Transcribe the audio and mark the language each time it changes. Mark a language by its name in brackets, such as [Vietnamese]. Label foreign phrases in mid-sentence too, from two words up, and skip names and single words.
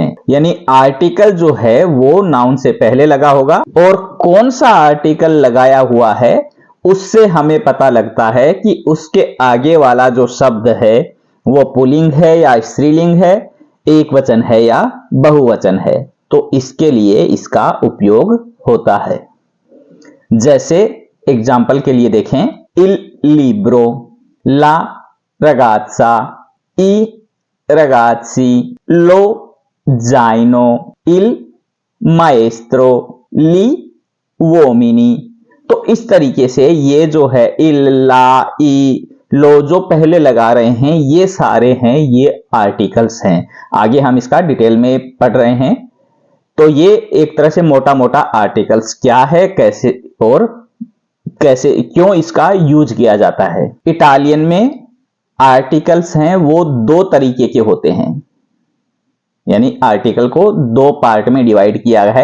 [Hindi] यानी आर्टिकल जो है वो नाउन से पहले लगा होगा, और कौन सा आर्टिकल लगाया हुआ है उससे हमें पता लगता है कि उसके आगे वाला जो शब्द है वो पुल्लिंग है या स्त्रीलिंग है, एक वचन है या बहुवचन है। तो इसके लिए इसका उपयोग होता है। जैसे एग्जाम्पल के लिए देखें, [Italian] il libro, la ragazza, i ragazzi, lo zaino, il maestro, gli uomini। [Hindi] तो इस तरीके से ये जो है [Italian] il, la, i, [Hindi] लो जो पहले लगा रहे हैं, ये सारे हैं, ये आर्टिकल्स हैं। आगे हम इसका डिटेल में पढ़ रहे हैं। तो ये एक तरह से मोटा मोटा आर्टिकल्स क्या है, कैसे और कैसे क्यों इसका यूज किया जाता है। इटालियन में आर्टिकल्स हैं वो दो तरीके के होते हैं, यानी आर्टिकल को दो पार्ट में डिवाइड किया है।